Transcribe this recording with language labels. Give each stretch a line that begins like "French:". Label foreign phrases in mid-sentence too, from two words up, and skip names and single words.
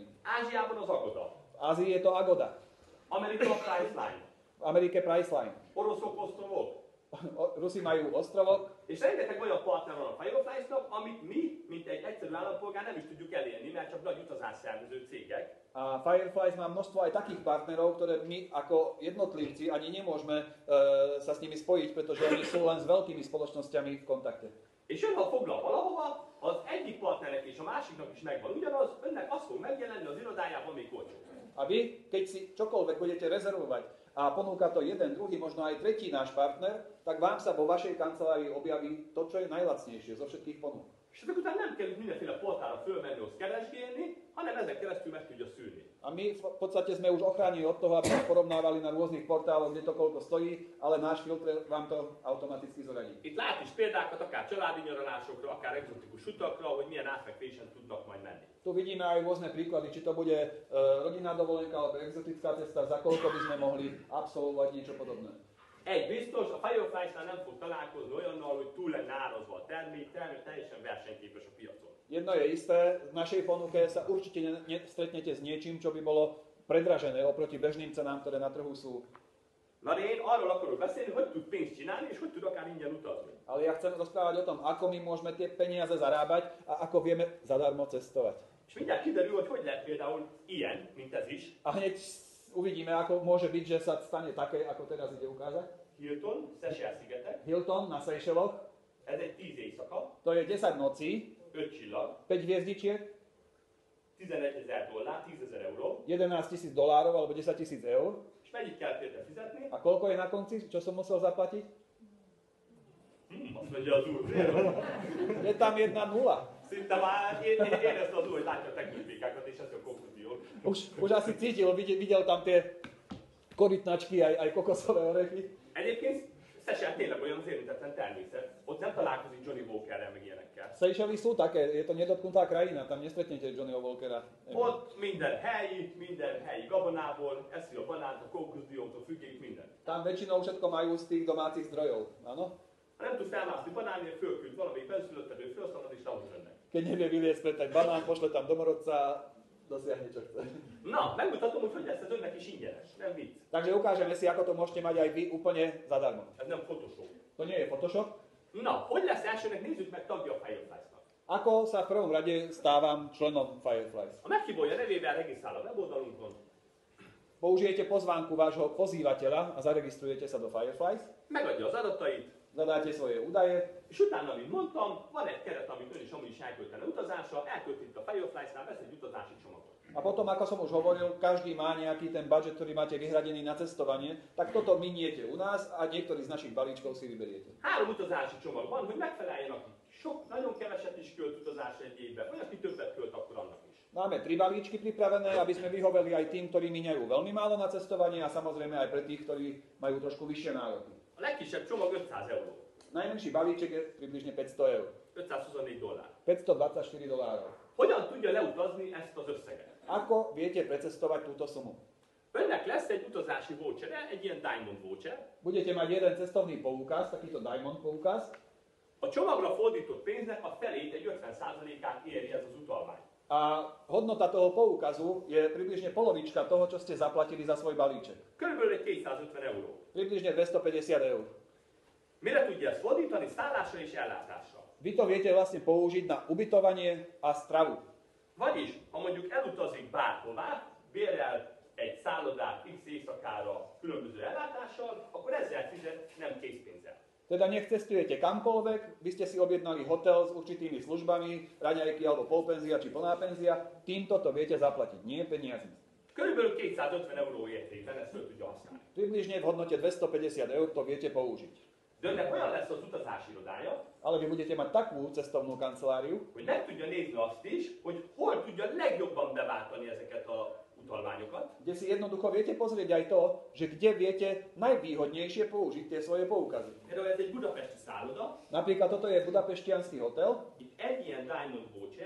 Hungarian: Ázsiában az Agoda,
Slovak: V Ázii je to Agoda,
Hungarian: Amerika a Priceline,
Slovak: v Amerike Priceline.
Hungarian: oroszok ostrovok,
Slovak: Rusi majú ostrovok
Hungarian: és rengeteg olyan partner van a Firefliesnak, amit mi, mint egy egyszerű állampolgár nem is tudjuk elérni, mert csak nagy utazásszervező cégek.
Slovak: a A Fireflies má množstvo aj takých partnerov, ktoré my ako jednotlivci ani nemôžeme sa s nimi spojiť, pretože oni sú len s veľkými spoločnosťami v kontakte.
Hungarian: És ön, ha foglal valahova, az egyik partnernek és a másiknak is megvan ugyanaz, önnek az fog megjelenni az irodájában még olcsó.
Slovak: A vy, keď si čokoľvek budete rezervovať a ponúka to jeden, druhý, možno aj tretí náš partner, tak vám sa vo vašej kancelárii objaví to, čo je najlacnejšie zo všetkých ponúk.
Hungarian: És ezek után nem kell mindenféle portára fölmenni, azt keresgélni, hanem ezek keresztül meg tudja szűrni.
Slovak: A my v podstate sme už ochránili od toho, aby sme porovnávali na rôznych portáloch, kde to koľko stojí, ale náš filter vám to automaticky zoradí.
Hungarian: Itt lát is példákat, akár családi nyaralásokra, akár egzotikus utakra, hogy milyen átfekvésen tudnak majd menni.
Slovak: Tu vidíme aj rôzne príklady, či to bude rodinná dovolenka alebo exotická cesta, za koľko by sme mohli absolvovať niečo podobné.
Hungarian: Egy biztos, a Fireflies-nál nem fog találkozni olyannal, hogy túl lenne árazva a termék teljesen versenyképes a piacon.
Slovak: Jedno je isté, v našej ponuke sa určite stretnete s niečím, čo by bolo predražené oproti bežným cenám, ktoré na trhu sú.
Hungarian: Na de én arról akarok beszélni, hogy tud pénzt csinálni, és hogy tud akár ingyen utazni.
Slovak: Ale ja chcem rozprávať o tom, ako my môžeme tie peniaze zarábať a ako vieme zadarmo cestovať.
Hungarian: És mindjárt kiderül, hogy lehet például ilyen, mint ez is.
Slovak: A hneď uvidíme, ako môže byť, že sa stane také, ako teraz ide ukázať.
Hungarian: Hilton, Seychelles-szigetek,
Slovak: Hilton na Seychelloch,
Hungarian: ez egy 10 éjszaka,
Slovak: to je 10 nocí,
Hungarian: 5 csillag,
Slovak: 5 hviezdičiek,
Hungarian: $11,000, 10,000 euró,
Slovak: $11,000 alebo 10,000 eur.
Hungarian: és mennyit kellett érte fizetni?
Slovak: A koľko je na konci, čo som musel zaplatiť?
Hungarian: Azt mondja az úr,
Slovak: Je tam jedna nula.
Hungarian: szinte már érezte az úr, hogy látja a teknőpékákat, és ez a konklúzió.
Slovak: Už asi cítil, videl tam tie korytnačky, aj kokosové orechy.
Hungarian: Egyébként Seychelles tényleg olyan az érintetlen természet, ott nem találkozik Johnny Walkerrel, meg ilyenekkel.
Slovak: Seychely sú také, je to nedotknutá krajina, tam nestretnete Johnnyho Walkera.
Hungarian: Ott minden helyi gabonából, eszi a banánt, a konklúziótól függéig minden.
Slovak: Tam väčšinou všetko majú z tých domácich zdrojov, áno?
Hungarian: Ha nem tud felmászni banánért, fölküld valamelyik benszülötted, ő felszalad és lehoz önnek.
Slovak: Keď nevie vyliecť pre tak banán, pošle tam domorodca a dosiahne, čo chce.
Hungarian: Na, megmutatom, hogy lesz ez önnek is ingyenes, nem vicc.
Slovak: Takže ukážeme si, ako to môžete mať aj vy úplne zadarmo.
Hungarian: Ez nem Photoshop.
Slovak: To nie je Photoshop.
Hungarian: Na, hogy lesz elsőnek, nézzük meg tagja a Fireflies-nak.
Slovak: Ako sa v prvom rade stávam členom Fireflies?
Hungarian: A meghívója nevével regisztrál a weboldalunkon,
Slovak: Použijete pozvánku vášho pozývateľa a zaregistrujete sa do Fireflies,
Hungarian: megadja az adatait,
Slovak: zadáte svoje údaje
Hungarian: és utána, mint mondtam, van egy keret, amit ön is amúgy is elköltene utazásra, elkölt itt a Fireflies-nál, vesz egy utazási csomagot.
Slovak: a potom, ako som už hovoril, každý má nejaký ten budget, ktorý máte vyhradený na cestovanie, tak toto miniete u nás a niektorý z našich balíčkov si vyberiete.
Hungarian: 3 utazási csomag van, hogy megfeleljen, aki sok, nagyon keveset is költ utazásra egy évben, vagy aki többet költ, akkor annak is.
Slovak: Máme 3 balíčky pripravené, aby sme vyhoveli aj tým, ktorí míňajú veľmi málo na cestovanie a samozrejme aj pre tých, ktorí majú trošku vyššie nároky.
Hungarian: A legkisebb csomag 500 euró,
Slovak: Najmenší balíček je približne 500 eur. $524. $524.
Hungarian: Hogyan tudja leutazni ezt az összeget?
Slovak: Ako viete precestovať túto sumu?
Hungarian: Önnek lesz egy utazási voucher, egy ilyen Diamond voucher.
Slovak: Budete mať jeden cestovný poukaz, takýto Diamond poukaz.
Hungarian: A csomagra fordított pénznek a felét, egy 50%-át éri ez az utalvány.
Slovak: A hodnota toho poukazu je približne polovička toho, čo ste zaplatili za svoj balíček.
Hungarian: Körülbelül egy 250 euró.
Slovak: Približne 250 eur.
Hungarian: Mire tudja ezt fordítani? Szállásra és ellátásra.
Slovak: Vy to viete vlastne použiť na ubytovanie a stravu.
Hungarian: Vagyis, ha mondjuk elutazik bárhová, bérel egy szállodát x éjszakára különböző ellátással, akkor ezzel fizet, nem készpénzzel.
Slovak: Teda nech cestujete kamkoľvek, vy ste si objednali hotel s určitými službami, raňajky alebo polpenzia či plná penzia, týmto to viete zaplatiť, nie peniazmi.
Hungarian: Körülbelül 250 euró értékben ezt föl tudja használni.
Slovak: Približne v hodnote 250 eur to viete použiť.
Hungarian: De önnek olyan lesz az utazási irodája,
Slovak: Ale vy budete mať takú cestovnú kanceláriu,
Hungarian: hogy meg tudja nézni azt is, hogy hol tudja legjobban beváltani ezeket a utalványokat,
Slovak: kde si jednoducho viete pozrieť aj to, že kde viete najvýhodnejšie použiť tie svoje poukazy.
Hungarian: például ez egy budapesti szálloda,
Slovak: Napríklad toto je budapešťanský hotel,
Hungarian: itt egy ilyen Diamond voucher,